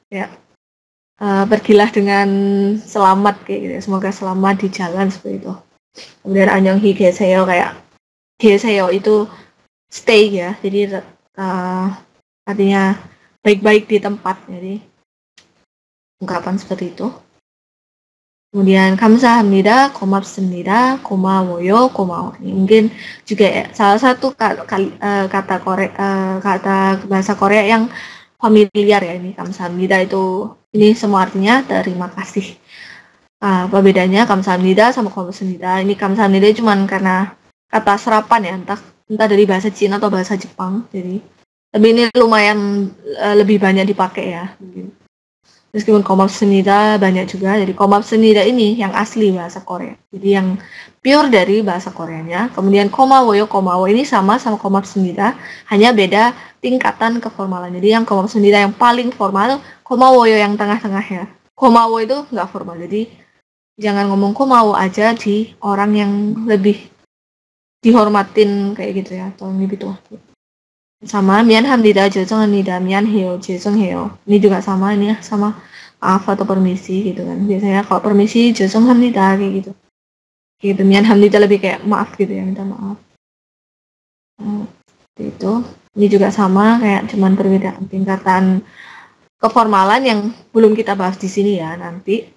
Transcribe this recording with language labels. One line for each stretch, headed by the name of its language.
Indonesian: Kayak pergilah dengan selamat kayak gitu. Semoga selamat di jalan seperti itu. Kemudian
Korean: 안녕히 계세요
Indonesian: kayak 계세요 itu stay ya. Jadi artinya baik-baik di tempat. Jadi ungkapan seperti itu.
Korean: Kemudian 감사합니다, 고맙습니다, 고마워요, 고마워.
Indonesian: Ini mungkin juga ya, salah satu kata bahasa Korea yang familiar ya ini. 감사합니다 itu ini semua artinya terima kasih. Apa bedanya 감사합니다 sama 고맙습니다? Ini 감사합니다 cuma karena kata serapan ya, entah dari bahasa Cina atau bahasa Jepang. Jadi tapi ini lumayan lebih banyak dipakai ya. Meskipun 고맙습니다 banyak juga, jadi 고맙습니다 ini yang asli bahasa Korea, jadi yang pure dari bahasa Koreanya. Kemudian 고마워요, 고마워 ini sama 고맙습니다, hanya beda tingkatan keformalan. Jadi yang 고맙습니다 yang paling formal, 고마워요 yang tengah-tengah ya. 고마워 itu nggak formal, jadi jangan ngomong 고마워 aja di orang yang lebih dihormatin kayak gitu ya, atau gitu.
Korean: Sama 미안합니다, 죄송합니다, 미안해요, 죄송해요.
Indonesian: Ini juga sama, ini sama maaf atau permisi gitu kan. Biasanya kalau permisi 죄송합니다 kayak gitu. Gitu, 미안합니다 lebih kayak maaf gitu ya, minta maaf. Itu. Ini juga sama, kayak cuman perbedaan tingkatan keformalan yang belum kita bahas di sini ya nanti.